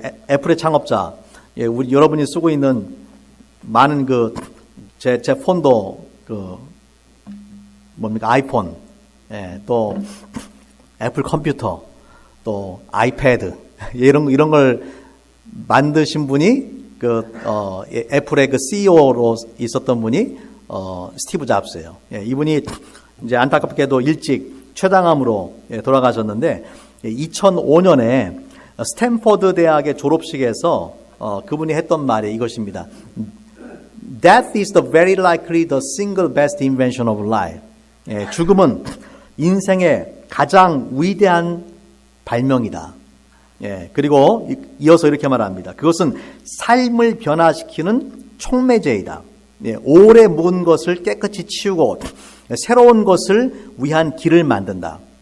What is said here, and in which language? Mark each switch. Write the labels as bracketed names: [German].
[Korean] 애플의 창업자. 우리 여러분이 쓰고 있는 많은 제 폰도 아이폰, 또 애플 컴퓨터, 또 아이패드 이런 걸 만드신 분이 애플의 그 CEO로 있었던 분이 스티브 잡스예요. 이분이 이제 안타깝게도 일찍 췌장암으로 돌아가셨는데 2005년에 스탠퍼드 대학의 졸업식에서 그분이 했던 말이 이것입니다. [English] Death is the very likely the single best invention of life. [Korean] 죽음은 인생의 가장 위대한 발명이다. 그리고 이어서 이렇게 말합니다. 그것은 삶을 변화시키는 촉매제이다. 오래 묵은 것을 깨끗이 치우고 새로운 것을 위한 길을 만든다.